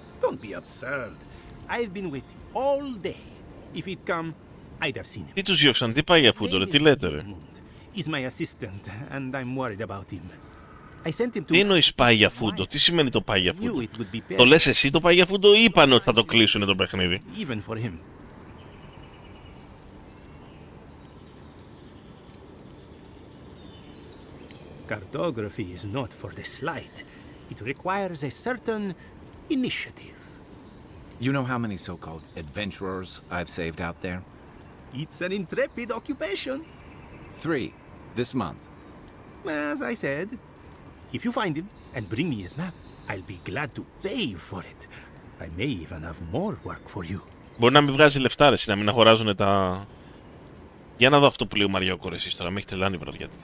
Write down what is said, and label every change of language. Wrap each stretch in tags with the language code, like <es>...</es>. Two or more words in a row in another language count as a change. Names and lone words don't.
<en>don't be absurd. I've been waiting all day. If he'd come, I'd have seen him.</en> <el>Τι τους διώξαν, τι πάει για φούντο ρε, τι λέτε ρε.</el> <en>He's my assistant, and I'm worried about him. I sent him to...</en> <el>Τι εννοείς πάει για φούντο, τι σημαίνει το πάει για φούντο. Το λες εσύ το πάει για φούντο ή είπαν ότι θα το κλείσουνε το παιχνίδι.</el> <en>Even for him. Cartography is not for the slight. It requires a certain initiative. You know how many so-called adventurers I've saved out there? It's an intrepid occupation. 3 this month. As I said, if you find him and bring me his map, I'll be glad to pay for it. I may even have more work for you.</en> <el>Μπορεί να μην βγάζει λεφτά ρε, να μην αγοράζουν τα... Για να δω αυτό που λέει ο Μαριόκο ρε εσείς τώρα, με έχει τρελάνει η βραδιάτικα.</el>